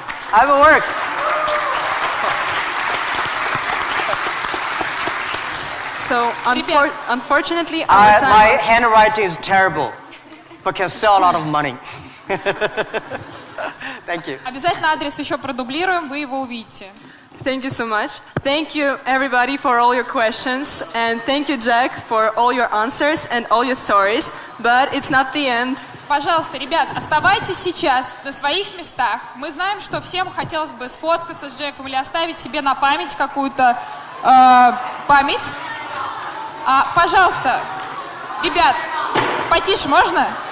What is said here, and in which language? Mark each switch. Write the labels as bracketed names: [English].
[English] Haven't worked. So unfortunately, our My time. handwriting is terrible, but can sell a lot of money. Thank you. [Russian] Обязательно адрес еще продублируем, вы его увидите. [English] Thank you so much. Thank you everybody for all your questions, and thank you Jack for all your answers and all your stories. But it's not the end. [Russian] Пожалуйста, ребят, оставайтесь сейчас на своих местах. Мы знаем, что всем хотелось бы сфоткаться с Джеком или оставить себе на память какую-то память. Пожалуйста, ребят, потише можно?